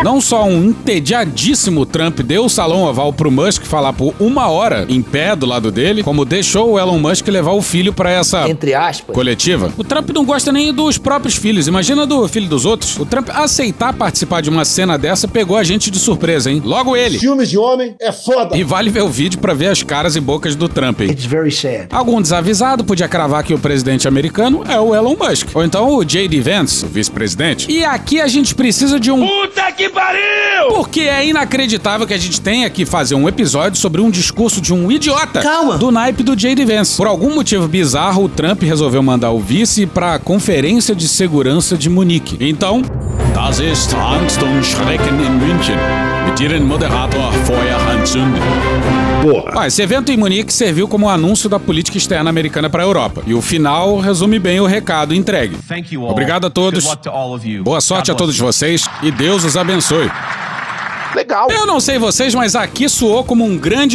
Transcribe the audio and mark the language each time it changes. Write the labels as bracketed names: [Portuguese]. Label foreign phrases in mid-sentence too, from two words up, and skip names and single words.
[Portuguese] Não só um entediadíssimo Trump deu o salão oval pro Musk falar por 1 hora em pé do lado dele, como deixou o Elon Musk levar o filho pra essa, entre aspas, coletiva. O Trump não gosta nem dos próprios filhos, imagina do filho dos outros. O Trump aceitar participar de uma cena dessa pegou a gente de surpresa, hein? Logo ele. Filmes de homem é foda. E vale ver o vídeo pra ver as caras e bocas do Trump, hein? [English] It's very sad. [Portuguese] Algum desavisado podia cravar que o presidente americano é o Elon Musk. Ou então o J.D. Vance, o vice-presidente. E aqui a gente precisa de um... Puta que pariu! Porque é inacreditável que a gente tenha que fazer um episódio sobre um discurso de um idiota. Calma. Do naipe do J.D. Vance. Por algum motivo bizarro, o Trump resolveu mandar o vice pra Conferência de Segurança de Munique. Então, [German] das ist Angst und Schrecken in München. Mit ihrem Moderator Feuer Handzünder. [Portuguese] Porra. Esse evento em Munique serviu como um anúncio da política externa americana para a Europa. E o final resume bem o recado entregue. Obrigado a todos. Boa sorte a todos vocês e Deus os abençoe. Legal. Eu não sei vocês, mas aqui soou como um grande...